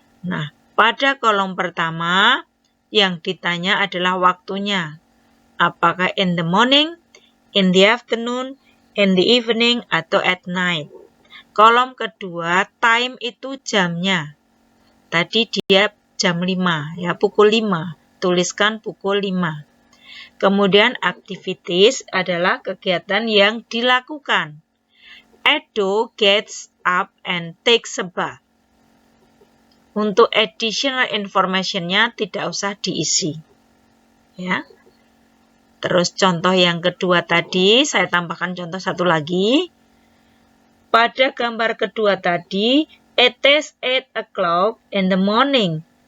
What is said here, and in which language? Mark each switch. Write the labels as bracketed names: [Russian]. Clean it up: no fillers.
[Indonesian] Nah, pada kolom pertama, yang ditanya adalah waktunya. [English] Apakah in the morning, in the afternoon, in the evening, atau at night. [Indonesian] Kolom kedua, time itu jamnya. Tadi dia jam 5, ya pukul 5. Tuliskan pukul 5. Kemudian activities adalah kegiatan yang dilakukan. [English] Edo gets up and takes a bath. [Indonesian] Untuk additional information-nya tidak usah diisi. Ya. Terus contoh yang kedua tadi, saya tambahkan contoh satu lagi. Pada gambar kedua tadi, [English] it is 8 o'clock in the morning.